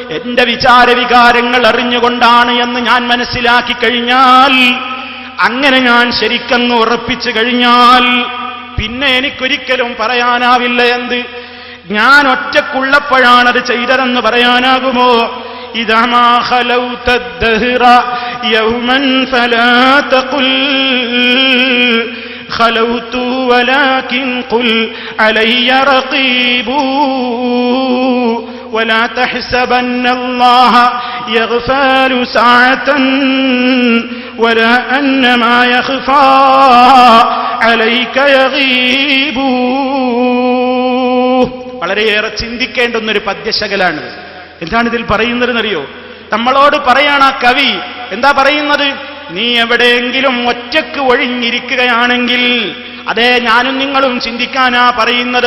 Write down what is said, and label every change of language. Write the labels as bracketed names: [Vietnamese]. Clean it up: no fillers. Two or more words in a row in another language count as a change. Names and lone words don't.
[Malayalam] എന്റെ വിചാരവികാരങ്ങൾ അറിഞ്ഞുകൊണ്ടാണ് എന്ന് ഞാൻ മനസ്സിലാക്കി കഴിഞ്ഞാൽ, അങ്ങനെ ഞാൻ ശരിക്കങ്ങ് ഉറപ്പിച്ചു കഴിഞ്ഞാൽ, പിന്നെ എനിക്കൊരിക്കലും പറയാനാവില്ല എന്ത് ഞാൻ ഒറ്റക്കുള്ളപ്പോഴാണത് ചെയ്തതെന്ന് പറയാനാകുമോ? [Arabic] إذا ما خلوت الدهر يوما فلا تقل خلوت ولكن قل علي رقيب ولا تحسبن الله يغفل ساعة ولا أن ما يخفى عليك يغيب. [Malayalam] വളരെയേറെ ചിന്തിക്കേണ്ടുന്നൊരു പദ്യശകലാണ്. എന്താണ് ഇതിൽ പറയുന്നതെന്നറിയോ? നമ്മളോട് പറയാണ് ആ കവി. എന്താ പറയുന്നത്? നീ എവിടെയെങ്കിലും ഒറ്റക്ക് ഒഴിഞ്ഞിരിക്കുകയാണെങ്കിൽ, അതേ ഞാനും നിങ്ങളും ചിന്തിക്കാനാ പറയുന്നത്.